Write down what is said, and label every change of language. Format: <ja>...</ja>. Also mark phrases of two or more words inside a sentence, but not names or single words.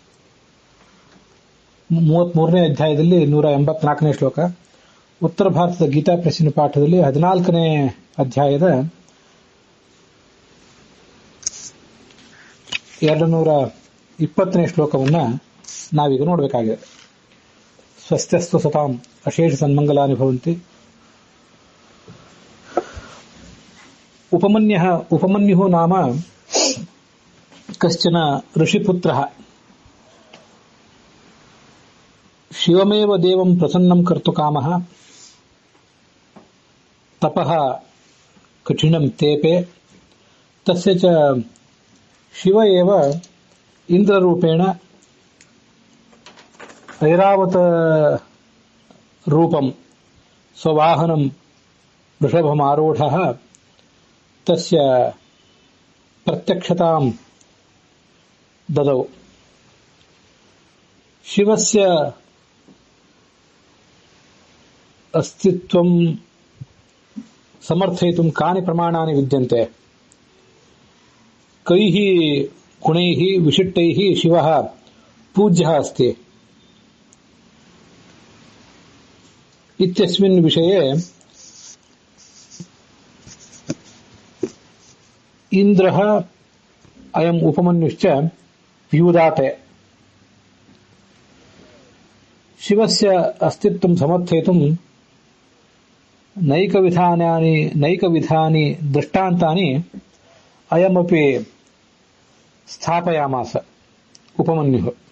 <kn>33ನೇ ಅಧ್ಯಾಯದಲ್ಲಿ 184ನೇ ಶ್ಲೋಕ. ಉತ್ತರ ಭಾರತದ ಗೀತಾ ಪ್ರೆಸ್ಸಿನ ಪಾಠದಲ್ಲಿ 14ನೇ ಅಧ್ಯಾಯದ 220ನೇ ಶ್ಲೋಕವನ್ನು ನಾವೀಗ ನೋಡಬೇಕಾಗಿದೆ.</kn> <sa>स्वस्त्यस्तु सतां अशेष सन्मङ्गलानि भवन्ति. उपमन्यु नाम कश्चन ऋषिपुत्रः शिवमेव देवं प्रसन्नं कर्तु कामः तपः कठिनं तेपे तस्य च शिव एव इन्द्ररूपेण ऐरावत रूपं स्ववाहनं वृषभमारूढः तस्य प्रत्यक्षतां ददौ. शिवस्य अस्तित्वं समर्थयितुं कानि प्रमाणानि विद्यन्ते. कैः गुणैः विशिष्टैः शिवः पूज्यः अस्ति इत्यस्मिन् विषये इन्द्रः अयं उपमन्युश्च व्यूदाते. शिवस्य अस्तित्वं समर्थयितुं नैकविधानि दृष्टान्तानि अयमपि स्थापयामास उपमन्युः.</sa>